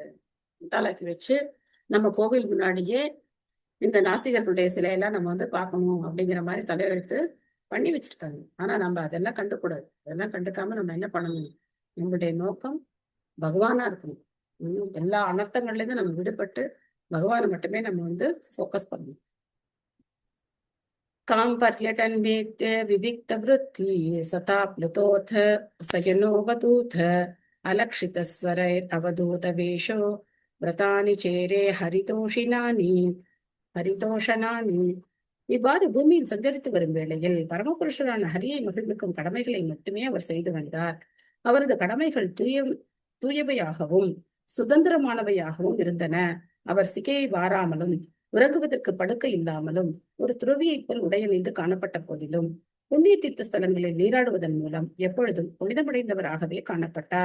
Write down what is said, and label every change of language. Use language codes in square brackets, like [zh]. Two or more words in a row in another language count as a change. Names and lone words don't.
[ta] முட்டாளாக்கி வச்சு நம்ம கோவில் முன்னாடியே இந்த நாஸ்திகர்களுடைய சிலையெல்லாம் நம்ம வந்து பார்க்கணும் அப்படிங்கிற மாதிரி தலையெழுத்து பண்ணி வச்சிருக்காங்க. ஆனா நம்ம அதெல்லாம் கண்டுக்கூடாது. அதெல்லாம் கண்டுக்காம நம்ம என்ன பண்ணணும்? நம்மளுடைய நோக்கம் பகவானா இருக்கணும். எல்லா அனர்த்தங்கள்ல இருந்து நம்ம விடுபட்டு பகவானை மட்டுமே நம்ம வந்து ஃபோக்கஸ் பண்ணணும். [sa] काम पर्यटन वेद्य विविक्त वृत्ति सता प्लुतोथ सयनो वतूथ अलक्षित स्वरैर अवधूत वेशो व्रतानि चेरे हरितोषिनानि हरितोषणानि. [ta] இவ்வாறு பூமியில் சஞ்சரித்து வரும் வேளையில் பரமபுருஷரான ஹரியை மகிழ்விக்கும் கடமைகளை மட்டுமே அவர் செய்து வந்தார். அவரது கடமைகள் தூயவையாகவும் சுதந்திரமானவையாகவும் இருந்தன. அவர் சிகையை வாராமலும் உறங்குவதற்கு படுக்கை இல்லாமலும் ஒரு துறவியைப் போல் உடையணிந்து காணப்பட்ட போதிலும் புண்ணிய தீர்த்த ஸ்தலங்களில் நீராடுவதன் மூலம் எப்பொழுதும் புனிதமடைந்தவராகவே காணப்பட்டார்.